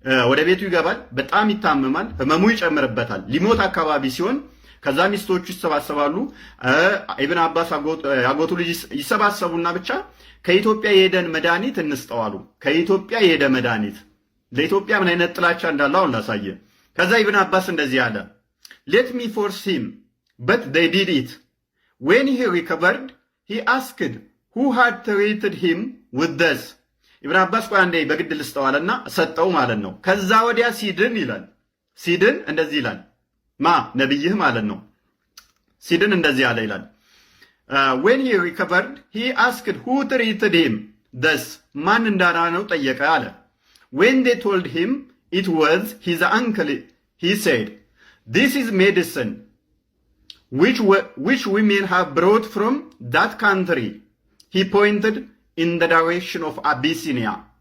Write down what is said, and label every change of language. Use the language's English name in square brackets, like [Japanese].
[Amharic] ወደ ቤቱ ይገባል፣ በጣም ይታመማል፣ ህመሙ ይጨምርበታል። ሊሞት አካባቢ ሲሆን ከዛ ሚስቶቹ ይሰባሰባሉ። ኢብን አባስ ያጎቱ ልጅ ይሰባሰቡና ብቻ ከኢትዮጵያ የሄደን መድኃኒት እንስጠዋሉ። ከኢትዮጵያ የሄደ መድኃኒት ለኢትዮጵያ ምን አይነት ጥላቻ እንዳለው ላሳየ። ከዛ ኢብን አባስ እንደዚህ አለ [English] Let me force him, but they did it. When he recovered, he asked who had treated him with this. [Amharic] ኢብን አባስ ቆይ አንዴ በግድ ልስጠዋልና ሰጠው ማለት ነው። ከዛ ወዲያ ሲድን ይላል ሲድን እንደዚህ ይላል ማ ነብይህ ማለት ነው። ሲድን እንደዚህ አለ ይላል [English] when he recovered, he asked who treated him this. [Amharic] ማን እንዳዳነው ጠየቀ አለ። [English] When they told him it was his uncle, he said, This is medicine which women have brought from that country. He pointed in the direction of Abyssinia.